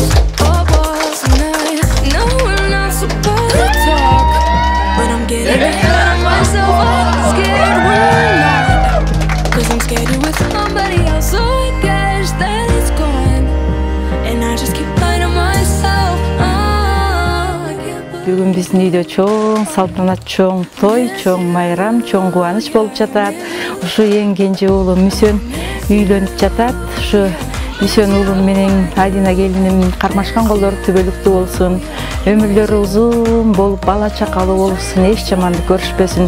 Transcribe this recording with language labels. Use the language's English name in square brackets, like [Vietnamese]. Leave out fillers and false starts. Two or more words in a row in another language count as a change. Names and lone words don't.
[English] What was and I know we're not supposed to talk, but I'm getting ahead of myself. I'm scared we're not, cause I'm scared you're with somebody else. So I guess that it's gone, and I just keep lying to myself. [Kyrgyz] Бүгүн биздин үйдө чоң салтанат, чоң той, чоң майрам, чоң кубаныч болуп жатат. Ушу эң кенже уулум Мүсөн үйлөнүп жатат. Ушу Мүсөн уулум менен Адина келиним кармашкан колдору түбөлүктүү болсун, өмүрлөрү узун болуп, бала чакалуу болушун, эч жамандык көрүшпөсүн.